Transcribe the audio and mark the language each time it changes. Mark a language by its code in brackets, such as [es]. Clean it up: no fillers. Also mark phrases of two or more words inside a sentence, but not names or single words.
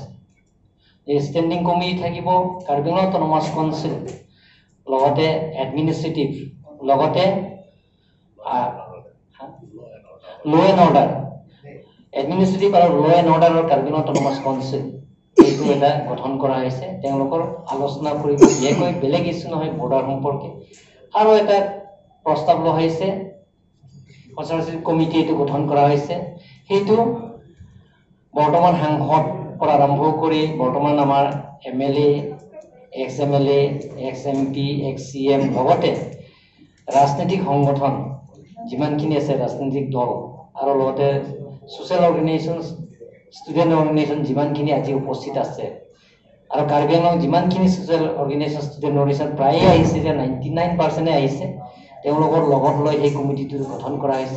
[as] এই [en] standing committee [as] থাকিব কাৰ্বি আংলং অট'নমাছ কাউন্সিল, লগতে এডমিনিষ্ট্ৰেটিভ, লগতে [en] law and order, [as] এডমিনিষ্ট্ৰেটিভ আৰু [en] law and order [as] কাৰ্বি আংলং অট'নমাছ কাউন্সিল এইটো এটা গঠন কৰা হৈছে। তেওঁলোকৰ আলোচনা কৰিব বিশেষকৈ বেলেগ ইছ্যু নহয় বৰ্ডাৰ সম্পৰ্কে। আৰু এটা প্ৰস্তাৱ লোৱা হৈছে [en] consultative committee [as] এইটো গঠন কৰা হৈছে। সেইটো বৰ্তমান সাংসদ পৰা আৰম্ভ কৰি বৰ্তমান আমাৰ MLA, ex-MLA, ex-MP, ex-CM লগতে ৰাজনৈতিক সংগঠন যিমানখিনি আছে ৰাজনৈতিক দল আৰু লগতে [en] social organisation student organisation [as] যিমানখিনি আজি উপস্থিত আছে আৰু কাৰ্বি আংলং যিমানখিনি [en] social organisation student organisation [as] প্ৰায়ে আহিছে, যে 99% আহিছে, তেওঁলোকৰ লগত লৈ সেই কমিটিটো গঠন কৰা হৈছে।